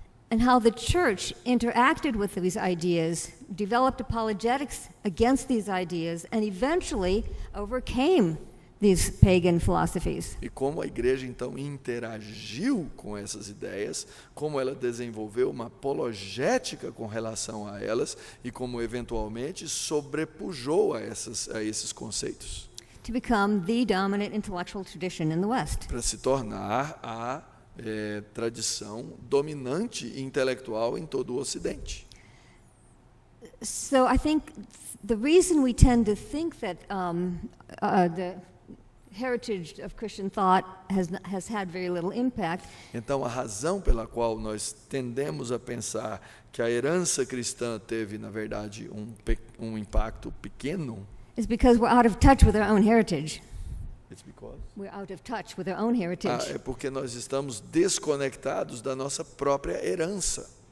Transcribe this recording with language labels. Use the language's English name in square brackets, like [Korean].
[English] And how the church interacted with these ideas, developed apologetics against these ideas, and eventually overcame these pagan philosophies. [Portuguese] E como a igreja então interagiu com essas ideias, como ela desenvolveu uma apologética com relação a elas e como eventualmente sobrepujou a esses conceitos. [English] To become the dominant intellectual tradition in the West. [Portuguese] Para se tornar a tradição dominante intelectual em todo o Ocidente. [English] So I think the reason we tend to think that the heritage of Christian thought has had very little impact. [Portuguese] Então a razão pela qual nós tendemos a pensar que a herança cristã teve, na verdade, um impacto pequeno, [English] is because we're out of touch with our own heritage. It's because We're out of touch with our own heritage. [Portuguese] é porque nós estamos desconectados da nossa própria herança.